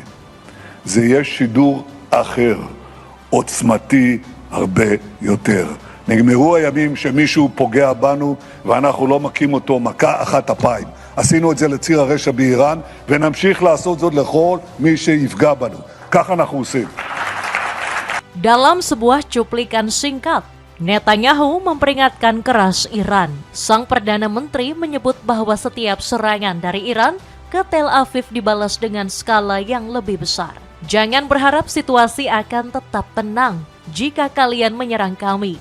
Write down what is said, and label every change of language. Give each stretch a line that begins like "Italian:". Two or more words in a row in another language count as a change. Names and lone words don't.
Hebrew: זה יהיה שידור אחר, עוצמתי הרבה יותר. נגמרו הימים שמישהו פוגע בנו ואנחנו לא מכים אותו מכה אחת אפיים. עשינו את זה לציר הרשע באיראן ונמשיך לעשות זאת לכל מי שיפגע בנו. כך אנחנו עושים.
Indonesian: Dalam sebuah cuplikan singkat, Netanyahu memperingatkan keras Iran. Sang Perdana Menteri menyebut bahwa setiap serangan dari Iran ke Tel Aviv dibalas dengan skala yang lebih besar. Jangan berharap situasi akan tetap tenang jika kalian menyerang kami.